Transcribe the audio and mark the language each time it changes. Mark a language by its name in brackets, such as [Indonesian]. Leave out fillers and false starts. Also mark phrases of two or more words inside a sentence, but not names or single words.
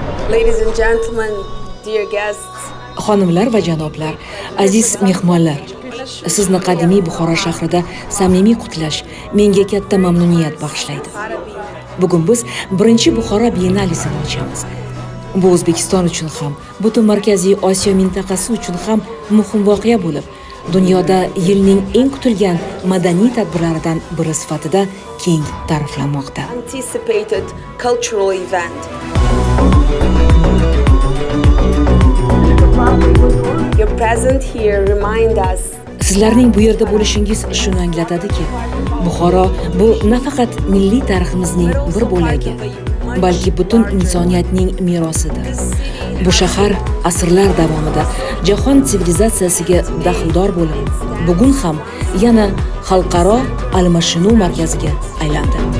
[English] Ladies and gentlemen, dear guests. [Uzbek] Xonimlar va janoblar, aziz mehmonlar, sizni qadimiy Buxoro shahrida samimiy qutlash menga katta mamnuniyat bag'ishlaydi. Bugun biz birinchi Buxoro Biennalisini ochamiz. Bu O'zbekiston uchun ham, butun Markaziy Osiyo mintaqasi uchun ham muhim voqea bo'lib, dunyoda yilning eng kutilgan madaniy tadbirlaridan biri sifatida keng ta'riflanmoqda. [English] Anticipated cultural event. Your presence here remind us. [Uzbek] Sizlarning bu yerda bo'lishingiz shuni anglatadiki, Buxoro bu nafaqat milliy tariximizning bir bo'lagi, balki butun insoniyatning merosidir. Bu shahar asrlar davomida jahon sivilizatsiyasiga daxldor bo'lib, bugun ham yana xalqaro almashinuv markaziga aylandi.